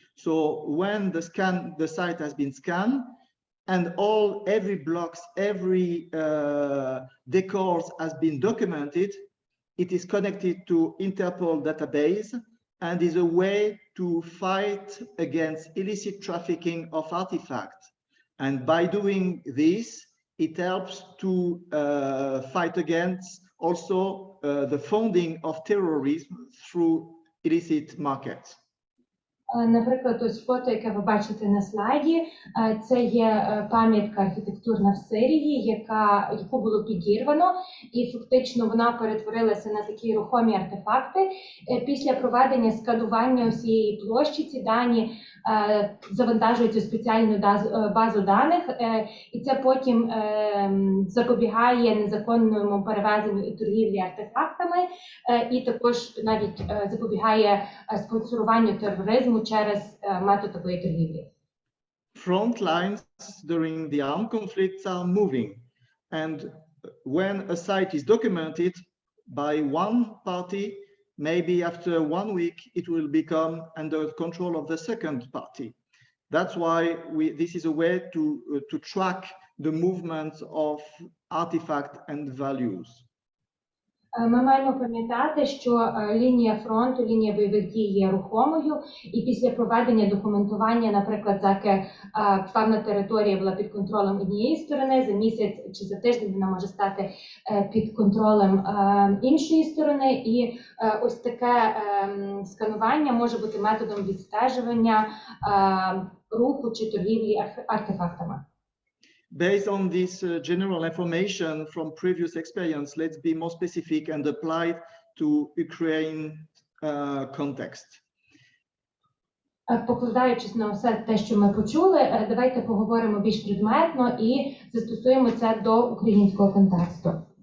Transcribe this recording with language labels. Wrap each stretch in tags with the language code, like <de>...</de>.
<en>So when the site has been scanned, and every blocks, every decors has been documented, it is connected to Interpol database and is a way to fight against illicit trafficking of artifacts. And by doing this, it helps to fight against also the funding of terrorism through illicit markets.</en> <uk>Наприклад, ось фото, яке ви бачите на слайді, це є пам'ятка архітектурна в Сирії, яку було підірвано, і фактично вона перетворилася на такі рухомі артефакти. Після проведення сканування усієї площі ці дані завантажуються в спеціальну базу даних, і це потім запобігає незаконному перевезенню і торгівлі артефактами, і також навіть запобігає спонсоруванню тероризму через метод такої торгівлі.</uk> <en>Front lines during the armed conflicts are moving, and when a site is documented by one party, maybe after 1 week it will become under control of the second party. That's why this is a way to track the movements of artifacts and values.</en> <uk>Ми маємо пам'ятати, що лінія фронту, лінія бойових дій є рухомою, і після проведення документування, наприклад, заки певна територія була під контролем однієї сторони, за місяць чи за тиждень вона може стати під контролем іншої сторони, і ось таке сканування може бути методом відстежування руху чи торгівлі артефактами.</uk> <en>Based on this general information from previous experience, let's be more specific and apply it to Ukraine context.</en> <uk>Покладаючись на все те, що ми почули, давайте поговоримо більш предметно і застосуємо це до українського контексту.</uk>